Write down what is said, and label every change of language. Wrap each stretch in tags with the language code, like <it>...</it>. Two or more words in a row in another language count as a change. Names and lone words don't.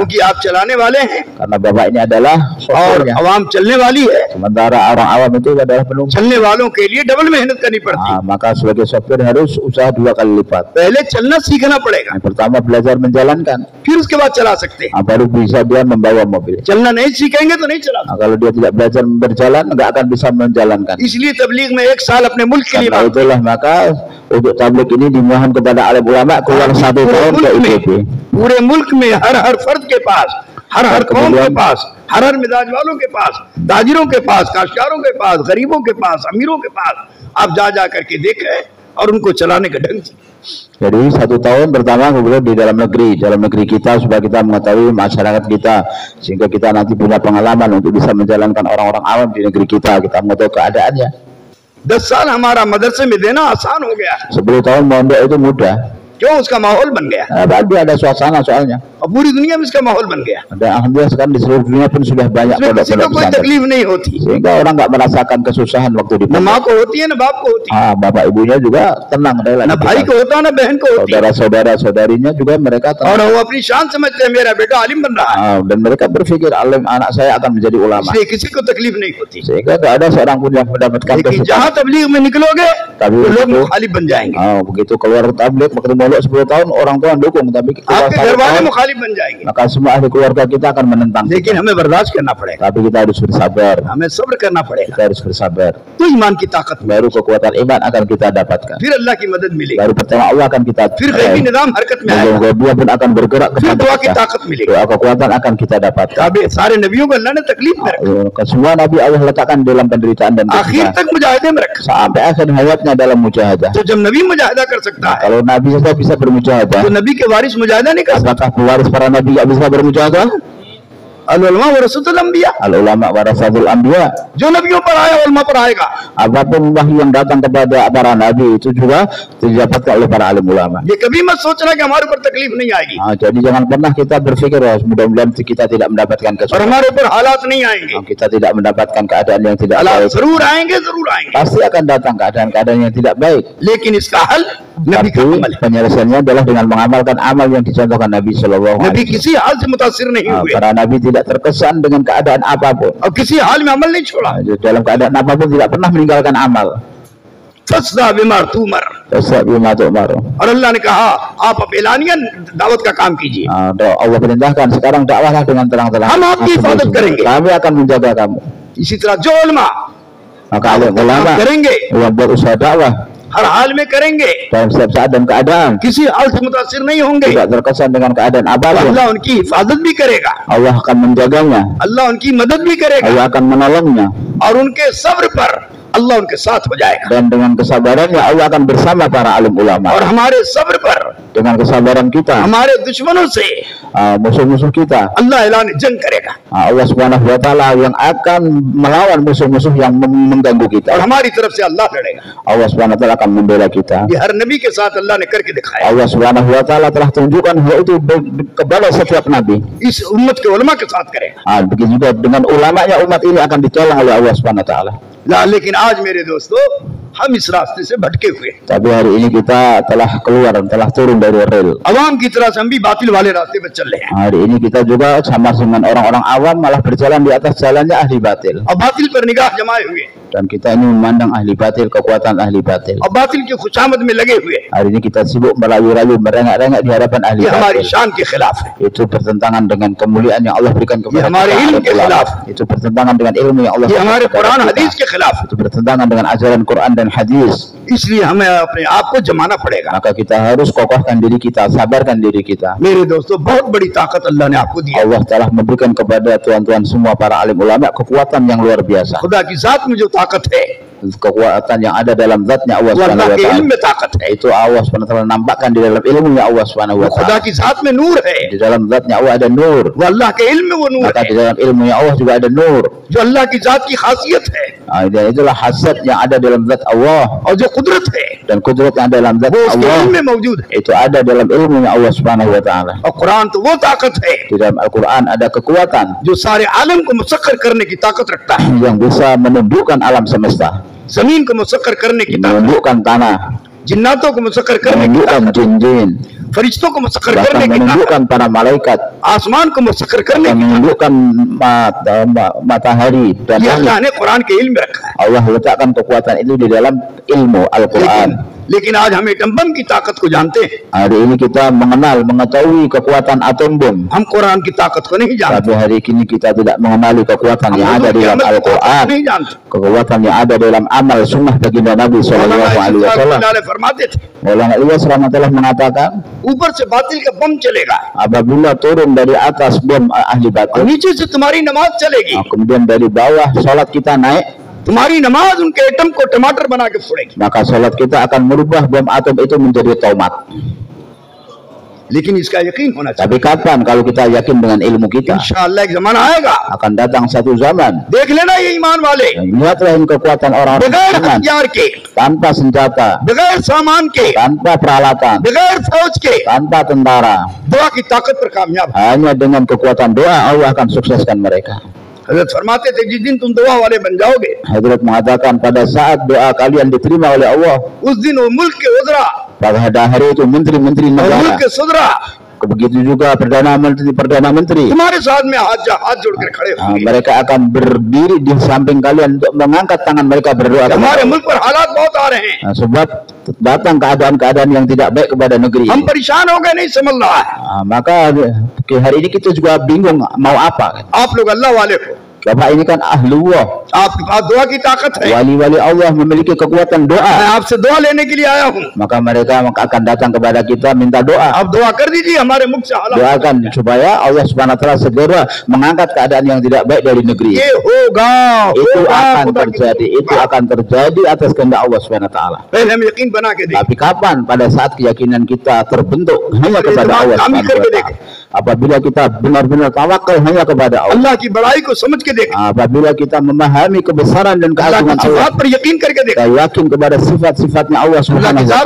<hi>क्योंकि आप चलाने वाले हैं</hi> <id>Karena bapak ini adalah</id> <hi>और</hi> <id>sopirnya,</id> <hi>अवाम चलने वाली है।</hi> <id>sementara orang awam itu adalah penumpang.</id> <hi>चलने वालों के लिए डबल मेहनत करनी पड़ती है।</hi> <id>Maka sebagai sopir harus usaha 2 kali lipat.</id> <hi>पहले चलना सीखना पड़ेगा,</hi> <id>Yang pertama belajar menjalankan,</id> <hi>फिर उसके बाद चला सकते हैं।</hi> <id>baru bisa dia membawa mobil.</id> <hi>चलना नहीं सीखेंगे तो नहीं चला सकते।</hi> <id>Kalau dia tidak belajar berjalan, nggak akan bisa menjalankan.</id> <hi>इसलिए तबलीग में 1 साल अपने मुल्क के लिए</hi> <id>Karena itulah maka untuk tabligh ini dimohon kepada alim ulama keluar 1 tahun ke IPB.</id> <hi>पूरे मुल्क में हर फर्द के पास, हर कौम के पास, हर मिजाज वालों के पास, ताजिरों के पास, काश्तकारों के पास, गरीबों के पास, अमीरों के पास आप जा करके देखें और उनको चलाने का ढंग।</hi> <id>Jadi 1 tahun pertama kemudian di dalam negeri kita supaya kita mengetahui masyarakat kita, sehingga kita nanti punya pengalaman untuk bisa menjalankan orang-orang awam di negeri kita mengetahui keadaannya.</id> <hi>10 साल हमारा मदरसे में देना आसान हो गया,</hi> <id>10 tahun mondok itu mudah.</id> <hi>क्यों? उसका माहौल बन गया</hi> <id>Dia ada suasana soalnya.</id> <hi>और पूरी दुनिया में इसका माहौल बन गया,</hi> <id>Dan alhamdulillah sekarang di seluruh dunia pun sudah banyak</id> <hi>इसमें किसी को</hi> <id>pondok-pondok</id> <hi>कोई</hi> <id>pesantren.</id> <hi>तकलीफ नहीं होती,</hi> <id>Sehingga orang nggak merasakan kesusahan waktu di</id> <hi>न</hi> <id>pondok.</id> <hi>माँ को होती है न बाप को होती है,</hi> <id>Bapak ibunya juga tenang,</id> <hi>न</hi> <id>relatif.</id> <hi>भाई को होता है न बहन को होती है,</hi> <id>Saudara-saudara saudarinya juga mereka</id> <hi>और</hi> <id>tenang.</id> <hi>वो अपनी शान समझते हैं मेरा बेटा आलिम बन रहा है,</hi> <id>Dan mereka berpikir alim anak saya akan menjadi ulama.</id> <hi>इसलिए किसी को तकलीफ नहीं होती।</hi> <id>Sehingga nggak ada seorang pun yang mendapatkan</id> <hi>लेकिन</hi> <id>kesusahan.</id> <hi>जहाँ तबलीग में निकलोगे</hi> <id>Tapi</id> <hi>तो लोग</hi> <id>begitu,</id> <hi>मुखालिफ बन जाएंगे,</hi> <id>begitu keluar tabligh waktu mondok 10 tahun orang tua dukung, tapi keluar</id> <hi>आपके</hi> <id>1</id> <hi>घर वाले</hi> <id>tahun</id> <hi>मुखालिफ बन जाएंगे,</hi> <id>maka semua ahli keluarga kita akan menentang.</id> <hi>लेकिन हमें बर्दाश्त करना पड़ेगा,</hi> <id>Tapi kita harus bersabar.</id> <hi>हमें सब्र करना पड़ेगा,</hi> <id>Kita harus bersabar.</id> <hi>तो ईमान की ताकत में</hi> <id>Baru kekuatan iman akan kita dapatkan.</id> <hi>फिर अल्लाह की मदद मिलेगी,</hi> <id>Baru pertama Allah akan kita</id> <hi>फिर गैबी निज़ाम हरकत में आएगा,</hi> <id>dia pun akan bergerak</id> <hi>फिर</hi> <id>kepada</id> <hi>दुआ की</hi> <id>kita.</id> <hi>ताकत मिलेगी।</hi> <id>Doa kekuatan akan kita dapatkan.</id> <hi>ताबे सारे नबियों को अल्लाह ने तकलीफ में रखा,</hi> <id>Semua nabi Allah letakkan dalam penderitaan dan</id> <hi>आखिर</hi> <id>kesusahan</id> <hi>तक मुजाहिदे में रखा।</hi> <id>sampai akhir hayatnya dalam mujahadah.</id> <hi>तो जब नबी मुजाहिदा कर सकता है</hi> <id>Kalau nabi saja bisa bermujahadah,</id> <hi>तो नबी के वारिस मुजाहिदा नहीं कर सकते।</hi> <id>apakah pewaris para nabi nggak bisa bermujahadah?</id> <ar>العلماء ورثة الأنبياء, العلماء ورثة الأنبياء.</ar> <hi>जो नबियों पर आया उलमा पर आएगा।</hi> <id>Apapun wahyu yang datang kepada para nabi itu juga didapatkan oleh para alim ulama.</id> <hi>ये कभी मत सोचना कि हमारे ऊपर तकलीफ नहीं आएगी</hi> <id>Jadi jangan pernah kita berpikir mudah-mudahan kita tidak mendapatkan</id> <hi>और</hi> <id>kesulitan.</id> <hi>हमारे ऊपर हालात नहीं आएंगे,</hi> <id>Kita tidak mendapatkan keadaan yang tidak</id> <hi>हालात</hi> <id>baik.</id> <hi>जरूर आएंगे, जरूर आएंगे,</hi> <id>Pasti akan datang keadaan-keadaan yang tidak baik.</id> <hi>लेकिन इसका हल नबी का</hi> <id>Tapi</id> <hi>अमल है।</hi> <id>penyelesaiannya adalah dengan mengamalkan amal yang dicontohkan Nabi Shallallahu</id> <hi>नबी</hi> <ar>عليه وسلم.</ar> <hi>किसी हाल से मुतासिर नहीं हुए</hi> <id>Karena Nabi tidak terkesan dengan keadaan apapun.</id> <hi>और किसी हाल में अमल नहीं छोड़ा।</hi> <id>Dalam keadaan apapun tidak pernah meninggalkan amal.</id> <ar>فاصدع بما تؤمر,</ar> <hi>और अल्लाह ने कहा आप अब एलानियन दावत का काम कीजिए,</hi> <id>Allah perintahkan sekarang dakwahlah dengan terang-terang.</id> <hi>हम आपकी हिफाजत करेंगे।</hi> <id>Kami akan menjaga kamu.</id> <hi>इसी तरह जो उलमा</hi> <id>Maka alim ulama</id> <hi>करेंगे</hi> <id>yang berusaha dakwah</id> <hi>हर हाल में करेंगे,</hi> <id>dalam setiap saat dan keadaan</id> <hi>किसी हाल से मुतासिर नहीं होंगे,</hi> <id>tidak terkesan dengan keadaan apapun.</id> <hi>अल्लाह उनकी हिफाजत भी करेगा,</hi> <id>Allah akan menjaganya,</id> <hi>अल्लाह उनकी मदद भी करेगा,</hi> <id>Allah akan menolongnya,</id> <hi>और उनके सब्र पर अल्लाह उनके साथ हो जाएगा,</hi> <id>dan dengan kesabarannya Allah akan bersama para alim ulama.</id> <hi>और हमारे सब्र पर</hi> <id>Dengan kesabaran kita,</id> <hi>हमारे दुश्मनों से</hi> <id>musuh-musuh kita,</id> <hi>अल्लाह ऐलान जंग करेगा,</hi> <id>Allah</id> <ar>سبحانه وتعالى</ar> <id>yang akan melawan musuh-musuh yang mengganggu</id> <hi>और</hi> <id>kita.</id> <hi>हमारी तरफ से अल्लाह लड़ेगा।</hi> <id>Allah</id> <ar>سبحانه وتعالى</ar> <id>akan membela kita.</id> <hi>ये हर नबी के साथ अल्लाह ने करके दिखाया,</hi> <id>Allah</id> <ar>سبحانه وتعالى</ar> <id>telah tunjukkan hal itu kepada setiap nabi.</id> <hi>इस उम्मत के उलमा के साथ करेगा।</hi> <id>Begitu juga dengan ulamanya umat ini akan ditolong oleh Allah</id> <ar>سبحانه وتعالى.</ar> <id>Nah,</id> <hi>लेकिन आज मेरे दोस्तों हम इस रास्ते से भटके हुए,</hi> <id>Tapi hari ini kita telah keluar, telah turun dari rel.</id> <hi>अवाम की तरह से हम भी बातिल वाले रास्ते पर चल रहे हैं।</hi> <id>Hari ini kita juga sama dengan orang-orang awam malah berjalan di atas jalannya ahli batil.</id> <hi>और बातिल पर निगाह जमाए हुए,</hi> <id>Dan kita ini memandang ahli batil, kekuatan ahli batil.</id> <hi>और बातिल की खुशामद में लगे हुए,</hi> <id>Hari ini kita sibuk merayu-rayu, merengek-rengek di hadapan ahli</id> <hi>ये हमारी</hi> <id>batil.</id> <hi>शान के खिलाफ है,</hi> <id>Itu bertentangan dengan kemuliaan yang Allah berikan kepada</id> <hi>ये हमारे</hi> <id>kita.</id> <hi>ilmu के खिलाफ,</hi> <id>Itu bertentangan dengan ilmu yang Allah</id> <hi>ये</hi> <id>berikan</id> <hi>हमारे</hi> <id>kepada</id> <hi>कुरान</hi> <id>kita.</id> <hi>हदीस के खिलाफ,</hi> <id>Itu bertentangan dengan ajaran Quran dan hadis.</id> <hi>इसलिए हमें अपने आप को जमाना पड़ेगा।</hi> <id>Maka kita harus kokohkan diri kita, sabarkan diri kita.</id> <hi>मेरे दोस्तों, बहुत बड़ी ताकत अल्लाह ने आपको दी है।</hi> <id>Allah telah memberikan kepada tuan-tuan semua para alim ulama kekuatan yang luar biasa.</id> <hi>खुदा की जात में जो ताकत है,</hi> <id>Kekuatan yang ada dalam zatnya Allah</id> <hi>वो अल्लाह</hi> <ar>سبحانه و</ar> <hi>के</hi> <ar>تعالى.</ar> <hi>इल्म में ताकत है,</hi> <id>Itu Allah</id> <ar>سبحانه و</ar> <id>taala nampakkan di dalam ilmunya Allah Subhanahu wa</id> <hi>वो खुदा</hi> <id>taala.</id> <hi>की जात में नूर है,</hi> <id>Di dalam zatnya Allah ada nur.</id> <hi>वो अल्लाह के इल्म में वो नूर</hi> <id>Maka</id> <hi>है,</hi> <id>di dalam ilmunya Allah juga ada nur.</id> <hi>जो अल्लाह की जात की खासियत है,</hi> <id>Dan itulah hasad yang ada dalam zat Allah,</id> <hi>और जो कुदरत है</hi> <id>dan kudrat yang ada dalam zat</id> <hi>वो उसके इल्म</hi> <id>Allah</id> <hi>में मौजूद है।</hi> <id>itu ada dalam ilmunya Allah</id> <ar>سبحانه وتعالى.</ar> <hi>और कुरान तो वो ताकत है</hi> <id>Di dalam Al-Qur'an ada kekuatan</id> <hi>जो सारे आलम को मुसक्कर करने की ताकत रखता है,</hi> <id>yang bisa menundukkan alam semesta,</id> <hi>जमीन को मुसक्कर करने की ताकत,</hi> <id>menundukkan tanah,</id> <hi>जिन्नातों को मुसक्कर करने की</hi> <id>menundukkan</id> <hi>ताकत,</hi> <id>jin-jin,</id> <hi>फरिश्तों को मुसक्कर</hi> <id>bahkan</id> <hi>करने की ताकत,</hi> <id>menundukkan para malaikat,</id> <hi>आसमान को मुसक्कर करने</hi> <id>dan</id> <hi>की,</hi> <id>menundukkan matahari dan</id> <hi>ये</hi> <id>langit.</id> <hi>अल्लाह ने कुरान के इल्म में रखा है।</hi> <id>Allah letakkan kekuatan itu di dalam ilmu Al-Quran.</id> <hi>लेकिन आज हम</hi> <en>atom bomb</en> <hi>की ताकत को जानते हैं,</hi> <id>Hari ini kita mengenal, mengetahui kekuatan atom bom.</id> <hi>हम कुरान की ताकत को नहीं जानते,</hi> <id>Tapi hari ini kita tidak mengenali kekuatan</id> <hi>हम</hi> <id>yang ada</id> <hi>हुजूर</hi> <id>di</id> <hi>के</hi> <id>dalam</id> <hi>अमल की ताकत को</hi> <id>Al-Quran,</id> <hi>नहीं जानते।</hi> <id>kekuatan yang ada dalam amal sunnah baginda Nabi</id> <ar>صلى الله عليه وسلم.</ar> <hi>मौलाना फरमाते थे,</hi> <id>Maulana Ilyas rahmatullah mengatakan,</id> <hi>ऊपर से बातिल का बम चलेगा</hi> <id>apabila turun dari atas bom ahli</id> <hi>और</hi> <id>batil,</id> <hi>नीचे से तुम्हारी नमाज चलेगी,</hi> <id>kemudian dari bawah sholat kita naik,</id> <hi>तुम्हारी नमाज उनके एटम को टमाटर बना के फोड़ेगी।</hi> <id>maka sholat kita akan merubah bom atom itu menjadi tomat.</id> <hi>लेकिन इसका यकीन होना चाहिए,</hi> <id>Tapi kapan kalau kita yakin dengan ilmu kita?</id> <hi>इंशाअल्लाह एक जमाना आएगा,</hi> <id>Akan datang satu zaman.</id> <hi>देख लेना ये ईमान वाले,</hi> <id>Lihatlah ini kekuatan orang-orang</id> <hi>बगैर</hi> <id>beriman,</id> <hi>हथियार के,</hi> <id>tanpa senjata,</id> <hi>बगैर सामान के,</hi> <id>tanpa peralatan,</id> <hi>बगैर फौज के,</hi> <id>tanpa tentara.</id> <hi>दुआ की ताकत पर कामयाब।</hi> <id>Hanya dengan kekuatan doa Allah akan sukseskan mereka.</id> <hi>हजरत फरमाते थे, जिस दिन तुम दुआ वाले बन जाओगे,</hi> <id>Hadrat mengatakan pada saat doa kalian diterima oleh Allah,</id> <hi>उस दिन वो मुल्क के उजरा</hi> <id>pada hari itu menteri-menteri</id> <hi>और मुल्क</hi> <id>negara,</id> <hi>के सुधरा</hi> <id>begitu juga perdana menteri</id> <hi>तुम्हारे साथ में हाथ जोड़कर खड़े होंगे।</hi> <id>mereka akan berdiri di samping kalian untuk mengangkat tangan mereka berdoa kepada</id> <hi>हमारे</hi> <id>Allah.</id> <hi>मुल्क पर हालात बहुत आ रहे हैं,</hi> <id>Sebab datang keadaan-keadaan yang tidak baik kepada negeri.</id> <hi>हम परेशान हो गए, नहीं समझ रहा है।</hi> <id>Maka hari ini kita juga bingung mau apa.</id> <hi>आप लोग अल्लाह वाले हो,</hi> <id>Bapak ini kan ahlullah,</id> <hi>आपके पास दुआ की ताकत है,</hi> <id>wali-wali Allah memiliki kekuatan</id> <hi>मैं</hi> <id>doa.</id> <hi>आपसे दुआ लेने के लिए आया हूँ,</hi> <id>Maka mereka akan datang kepada kita minta doa.</id> <hi>आप दुआ कर दीजिए हमारे मुल्क से हालात।</hi> <id>Doakan supaya Allah</id> <ar>سبحانه وتعالى</ar> <id>segera mengangkat keadaan yang tidak baik dari negeri.</id> <hi>ये होगा,</hi> <id>Itu</id> <hi>होगा,</hi> <id>akan</id> <hi>खुदा की</hi> <id>terjadi, itu akan terjadi atas kehendak Allah</id> <ar>سبحانه وتعالى.</ar> <hi>पहले हम यकीन बना के देखें,</hi> <id>Tapi kapan? Pada saat keyakinan kita terbentuk hanya kepada Allah</id> <ar>سبحانه وتعالى.</ar> <id>Apabila kita benar-benar tawakal hanya kepada Allah.</id> <hi>अल्लाह की बड़ाई को समझ के देखें,</hi> <id>Apabila kita memahami kebesaran dan</id> <hi>अल्लाह</hi> <id>keagungan</id> <hi>की</hi> <id>Allah,</id> <hi>सिफात पर यकीन करके देखें,</hi> <id>kita yakin kepada sifat-sifatnya Allah</id> <hi>अल्लाह की</hi> <ar>سبحانه و</ar> <hi>जात और</hi>